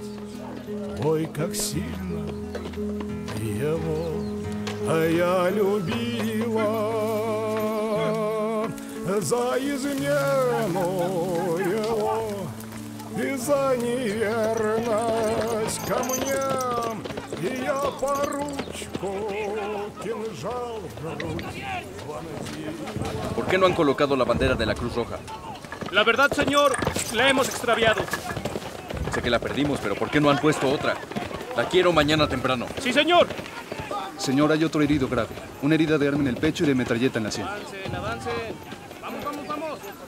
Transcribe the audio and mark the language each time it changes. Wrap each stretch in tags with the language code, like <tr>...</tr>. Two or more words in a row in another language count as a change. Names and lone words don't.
<ru>Ой, как сильно его я любила за измену его и за неверность ко мне. И я по ручку кинжал в грудь вонзил.</ru> <es>¿Por qué no han colocado la bandera de la Cruz Roja? La verdad, señor, la hemos extraviado. Sé que la perdimos, pero ¿por qué no han puesto otra? La quiero mañana temprano. ¡Sí, señor! Señor, hay otro herido grave. Una herida de arma en el pecho y de metralleta en la sien. Avancen, avancen. Vamos, vamos, vamos.</es>